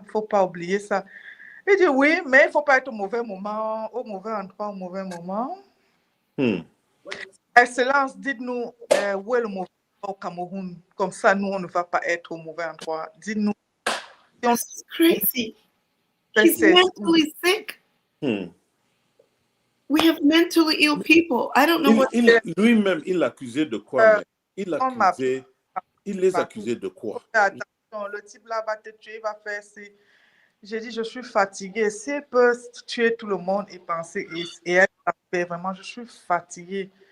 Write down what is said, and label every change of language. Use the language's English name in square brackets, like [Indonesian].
[French] Il ne faut pas oublier ça. Il dit oui, mais il ne faut pas être au mauvais moment, au mauvais endroit, au mauvais moment. Excellence, dites-nous où est le mauvais endroit au Cameroun. Comme ça, nous, on ne va pas être au mauvais endroit. Dites-nous. [English] It's crazy. He's mentally sick. We have mentally ill people. I don't know what. [French] Lui-même, il l'accusait de quoi? Il les accusait de quoi? Attention, le type là va te tuer, il va faire ci. J'ai dit, je suis fatiguée. S'il peut tuer tout le monde et penser et être vraiment, je suis fatiguée.